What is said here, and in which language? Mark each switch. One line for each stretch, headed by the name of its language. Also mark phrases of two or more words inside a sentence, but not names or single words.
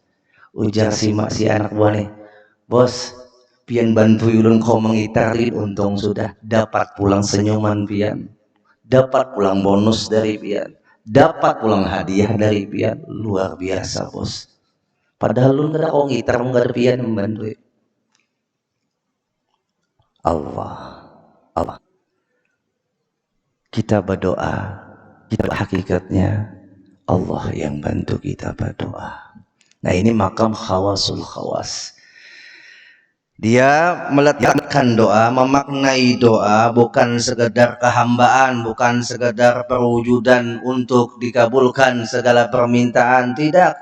Banjar: Ujar si anak buah nih, bos, pian bantu ulun kau mengitari, untung sudah dapat pulang senyuman pian, dapat pulang bonus dari pian, dapat pulang hadiah dari pian, luar biasa bos.
Indonesian: Padahal lu nggak ada kau ngitar, nggak ada pian membantu. Allah, kita berdoa, kita hakikatnya Allah yang bantu kita berdoa. Nah ini makam
Arabic: خواص الخواص.
Indonesian: Dia meletakkan doa, memaknai doa bukan sekedar kehambaan, bukan sekedar perwujudan untuk dikabulkan segala permintaan, tidak.